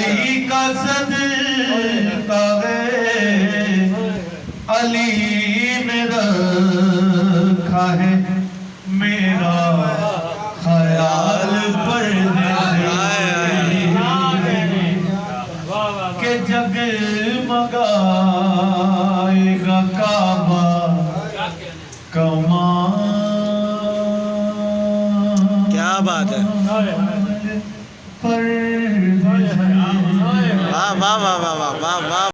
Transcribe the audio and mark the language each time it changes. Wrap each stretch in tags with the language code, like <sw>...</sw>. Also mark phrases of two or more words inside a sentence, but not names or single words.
<ur>صدقہ ہے علی نے رکھا ہے میرا خیال پردے سے کہ جگمگائے گا کعبہ کمال کیا بات ہے पर واہ واہ واہ واہ واہ واہ</ur>